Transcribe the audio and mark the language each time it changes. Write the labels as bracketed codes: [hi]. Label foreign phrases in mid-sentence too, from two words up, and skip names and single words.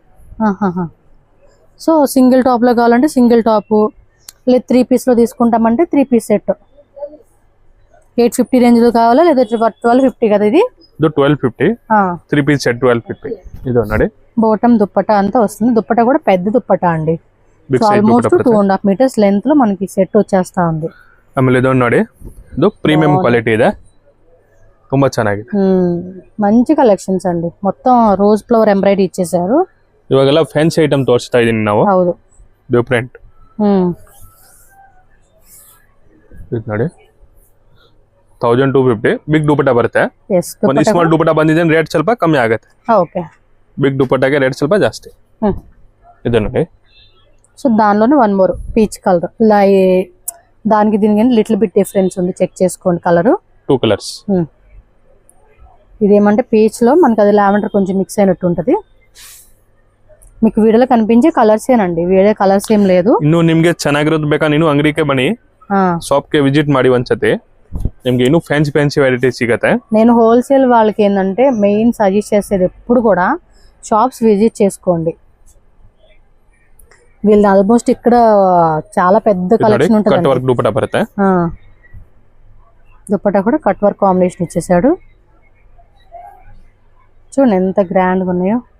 [te] సో [en] single top [te] లో కావాలంటే [en] single top [te] లేదా 3 పీస్ లో తీసుకుంటామంటే 3 [en] piece set [te] 850 రేంజ్ లో కావాలా లేదా 1250 కదా ఇది 1250 3 [en] piece set [te] 1250 ఇది ನೋಡಿ బాటమ్ దుప్పటా అంతా వస్తుంది దుప్పటా కూడా పెద్ద దుప్పటా అండి ఆల్మోస్ట్ 2.5 [en] meters length [te] లో మనకి సెట్ వచ్చేస్తా ఉంది [kn] ಆಮೇಲೆ ಇದು ನೋಡಿ ಇದು [en] premium quality [kn] ಇದೆ ತುಂಬಾ ಚೆನ್ನಾಗಿದೆ [te] మంచి కలెక్షన్స్ అండి మొత్తం [en] rose flower embroidery [te] ఇచ్చేసారు [kn] ಇವಾಗೆಲ್ಲ [en] fancy item [kn] ತೋರಿಸ್ತಾ ಇದೀನಿ ನಾವು ಹೌದು ಡಿಫರೆಂಟ್ ಇದು ನೋಡಿ 1250 ಬಿಗ್ ದುಪಟ್ಟಾ ಬರುತ್ತೆ ಒಂದು ಸ್ಮಾಲ್ ದುಪಟ್ಟಾ ಬಂದಿದೆ ರೇಟ್ ಸ್ವಲ್ಪ ಕಮ್ಮಿ ಆಗುತ್ತೆ ಓಕೆ ಬಿಗ್ ದುಪಟ್ಟಾಗೆ ರೇಟ್ ಸ್ವಲ್ಪ ಜಾಸ್ತಿ ಇದು ನೋಡಿ [te] సో దానిలోనే [en] one more peach colour [te] ఇలా దానికి దీనికి [en] little bit difference [te] ఉంది చెక్ చేసుకోండి కలర్ 2 కలర్స్ ఇదేమంటే పీచ్ లో మనకి అది లావెండర్ కొంచెం మిక్స్ అయినట్టు ఉంటది మీకు వీడియోలో కనిపించే కలర్స్ ఏనండి వేరే కలర్స్ ఏం లేదు [kn] ಇನ್ನು ನಿಮಗೆ ಚೆನ್ನಾಗಿರೋದು ಬೇಕಾ ನೀನು ಅಂಗಡಿಗೆ ಬನ್ನಿ ಶಾಪ್ ಗೆ ವಿಸಿಟ್ ಮಾಡಿ ಒಂದ್ಸತಿ ನಿಮಗೆ ಇನ್ನೂ [en] fancy variety [kn] ಸಿಗುತ್ತೆ [te] నేను హోల్సేల్ వాళ్ళకి ఏంటంటే [en] main suggest [te] చేసేది ఎప్పుడు కూడా [en] shops visit [te] చేసుకోండి వీళ్ళది ఆల్మోస్ట్ ఇక్కడ చాలా పెద్ద కలెక్షన్ ఉంటుంది [en] cut work [te] దుపట్టా బರುತ್ತೆ దుపట్టా కూడా [en] cut work combination [te] ఇచ్చేసాడు చూడండి ఎంత గ్రాండ్ గా ఉన్నాయో